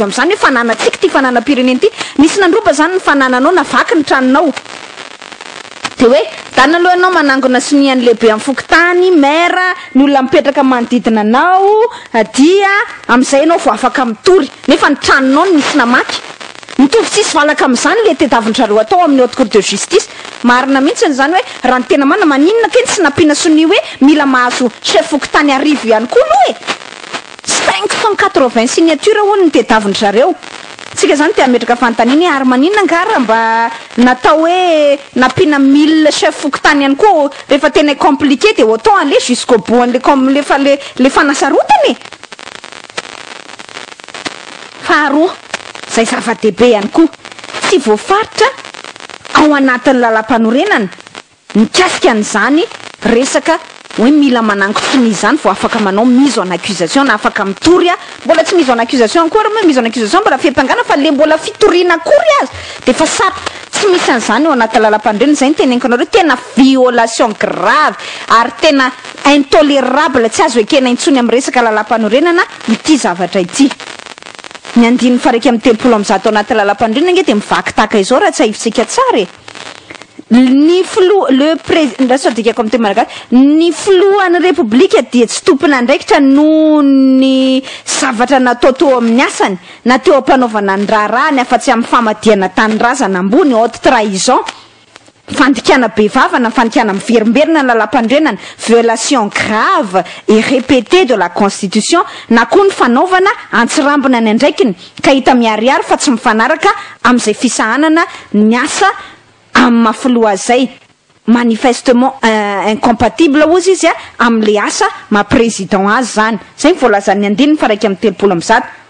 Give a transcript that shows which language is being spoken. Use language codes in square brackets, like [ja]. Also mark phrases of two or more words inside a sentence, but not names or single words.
[mg] amin'izany hoe fananatsika ty fananam-pirenena ty misy nandroba zany ny fanananao na vaky ny tranonao de hoe dany aloha ianao manangona sinian'ny lehibe amin'ny fokotany maire ny olona mipetraka manodidina anao dia amin'izay ianao vo afaka mitory nefa ny tranonao no misy namaky mitovy tsisy valaka amin'izany le tediavin'zareo atao amin'ny [fr] haute cour de justice [mg] marina mihitsy zany hoe raha ny tena mana maninona keny tsy nampiana soni hoe mila mahazo chef fokotany arivo ihany koa aloha 580 signature hono ny tediavin'zareo tsika zany te ametraka fantaniny ary maninona ngara mba natao hoe nampiana 1000 chef fokotany ihany koa rehefa tena compliqué de [fr] autant aller jusqu'au bout [mg] an'le [fr] comme le [mg] fanasarotany faharoa zay zava-dehibe ihany koa tsy voafaritra ao anatin'ny Lalampanorenana mikasika an'izany resaka hoe mila manangotsy ny izany vo afaka manao mise [fr] en accusation [mg] na afaka mitory mbola tsy [fr] mise en accusation [mg] akory hoe [fr] mise en accusation [mg] mbola fiampangana fa le mbola fitoriana akory azy de fa sara tsy misy an'izany ao anatin'ny Lalampanorenana zay ny teneniko anareo tena [fr] violation grave [mg] ary tena intolérable tsy azo ekena intsony amin'ny resaka Lalampanorenana ity zavatra ity ny andiny faraiky amin'ny 30 anaty Lalampanorenana nge de mivaky taka izao raha tsy ahivitsika tsara ny filoha le président sodikako amin'ny teny malagasy ny filohan'ny republika dia tsy tompona andraikitra no ny zavatra natao teo amin'ny asany na teo ampanaovana ny raharaha afa-tsy amin'ny famadiana tanyrazana ambony [fr] haute trahison [mg] fandikana bevavana fandikana miverimberina ny Lalampanorenana [fr] violation grave et répétée de la constitution [mg] na koa ny fanaovana antsirambina ny andraikiny ka hita miariary fa tsy mifanaraka amin'izay fisahanana ny asa amin'ny mafiloha zay [fr] manifestement incompatible [mg] ozy izy amin'le asa ma-président azy zany zay voalazan'ny andininy faraiky amin'ny 30